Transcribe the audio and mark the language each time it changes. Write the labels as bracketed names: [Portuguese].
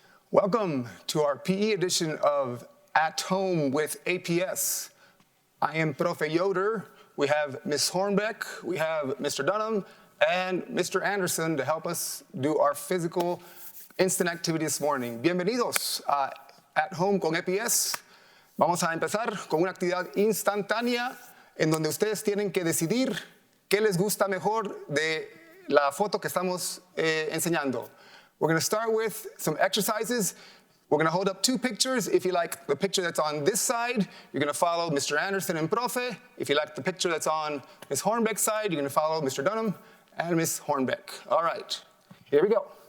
[English] Welcome to our PE edition of At Home with APS. I am Profe Yoder. We have Ms. Hornbeck, we have Mr. Dunham, and Mr. Anderson to help us do our physical instant activity this morning. [Spanish] Bienvenidos a At Home con APS. Vamos a empezar con una actividad instantánea en donde ustedes tienen que decidir qué les gusta mejor de la foto que estamos enseñando. [English] We're going to start with some exercises. We're going to hold up two pictures. If you like the picture that's on this side, you're going to follow Mr. Anderson and Profe. If you like the picture that's on Ms. Hornbeck's side, you're going to follow Mr. Dunham and Ms. Hornbeck. All right, here we go.